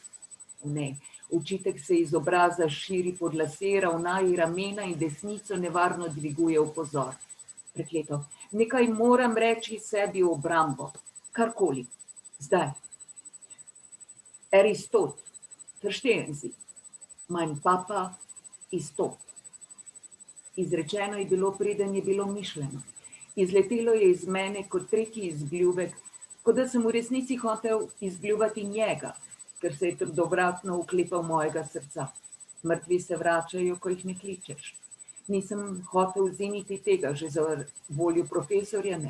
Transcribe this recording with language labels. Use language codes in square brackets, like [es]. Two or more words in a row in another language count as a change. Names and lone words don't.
[sl] Ne, očitek se iz obraza širi pod lase, ravnaji ramena in desnico nevarno dviguje v pozor. Prekleto, nekaj moram reči sebi v obrambo. Karkoli. Zdaj. Aristot, [de] verstehen Sie, mein Papa ist tot. [sl] Izrečeno je bilo, preden je bilo mišljeno. Izletelo je iz mene kot tretji izbljuvek, kot da sem v resnici hotel izbljuvati njega, ker se je trdovratno uklepal mojega srca. Mrtvi se vračajo, ko jih ne kličeš. Nisem hotel ziniti tega, že za voljo profesorja ne.